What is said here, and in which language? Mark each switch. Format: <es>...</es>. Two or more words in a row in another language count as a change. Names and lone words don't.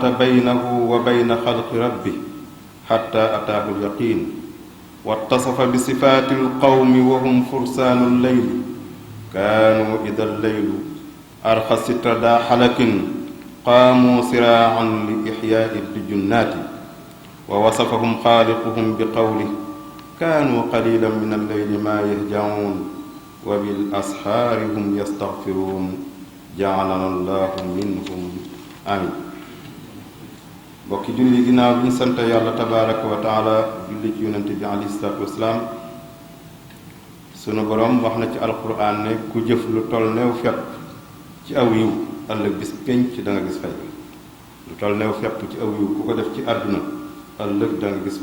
<ar>بينه وبين خلق ربه حتى أتاه اليقين واتصف بصفات القوم وهم فرسان الليل كانوا إذا الليل أرخى ستردى حلك قاموا سراعا لإحياء الجنات ووصفهم خالقهم بقوله كانوا قليلا من الليل ما يهجعون وبالأسحار هم يستغفرون جعلنا الله منهم آمين.</ar> <wo>bokki julli ginnaaw bi ñu sant yàlla</wo> <ar>تبارك وتعالى</ar> <wo>julli ci yonente bi</wo> <ar>عليه الصلاة والسلام</ar> <wo>sunu borom wax na ci alquran ne ku jëf lu toll neew fepp ci aw yiw ëllëg bis penc da nga gis fay lu toll neew fepp ci aw yiw ku ko def ci àdduna ëllëg da nga gis</wo>